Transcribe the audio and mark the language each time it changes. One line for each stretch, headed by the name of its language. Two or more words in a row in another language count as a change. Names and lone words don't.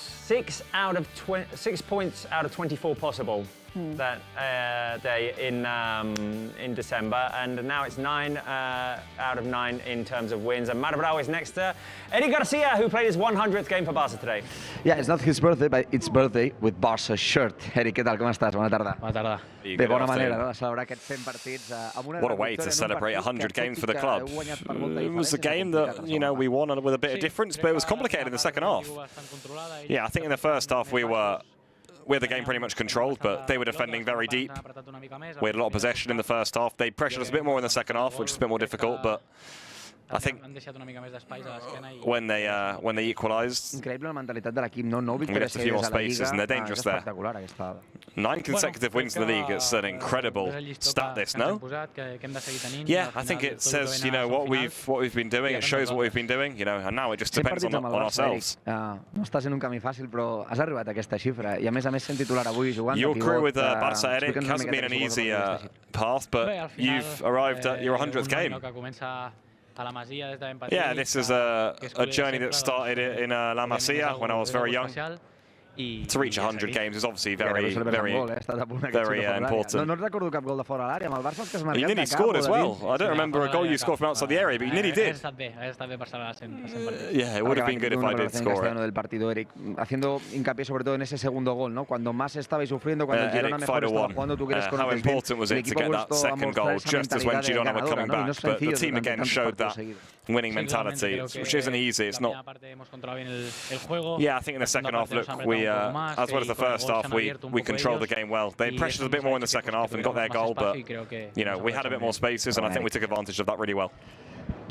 English: 6 points out of 24 possible that day in December, and now it's 9 out of 9 in terms of wins. And Marbrao is next to Eddie Garcia, who played his 100th game for Barça today. Yeah, it's not his birthday, but it's birthday with Barça shirt.
Spanish: Eddie, ¿qué tal? ¿Cómo estás?
Catalan: Bona tarda. Bona tarda. De bona manera, no? Celebrar aquests 100 partits amb una
English: What a way to celebrate 100 games for the club. It was a game that, you know, we won with a bit of difference, but it was complicated in the second half. Yeah, I think in the first half we had the game pretty much controlled, but they were defending very deep. We had a lot of possession in the first half. They pressured us a bit more in the second half, which is a bit more difficult, but I think when they equalised, we left a few more spaces and they're dangerous there. 9 consecutive wins in the league, it's an incredible stat this, no? Yeah, I think it says, you know, what we've been doing, it shows what we've been doing, you know, and now it just depends on ourselves.
Catalan: No estàs en un camí fàcil, però has arribat a aquesta xifra, i a més sent titular avui jugant.
English: Your career with Barça, Eric, hasn't been an easy path, but you've arrived at your 100th game. Yeah, this is a journey that started in La Masia when I was very young. To reach 100 games is obviously very important.
Catalan: No recordo cap gol de fora l'àrea, amb el Barça els que has marcat.
English: You nearly scored as well. I don't remember a goal you scored from outside the area, but you nearly did. Yeah, it would have been good if I did score it.
Spanish: Del partido, Eric, haciendo hincapié sobre todo en ese segundo gol, ¿no? Cuando más estabais sufriendo, cuando el Girona mejor estaba jugando, tú quieres
English: How important was it to get that second goal just as when Girona were coming back? But the team again showed that winning mentality, which isn't easy. It's not. Yeah, I think in the second half, look, we as well as the first half, we controlled the game well. They pressured us a bit more in the second half and got their goal, but you know, we had a bit more spaces, and I think we took advantage of that really well.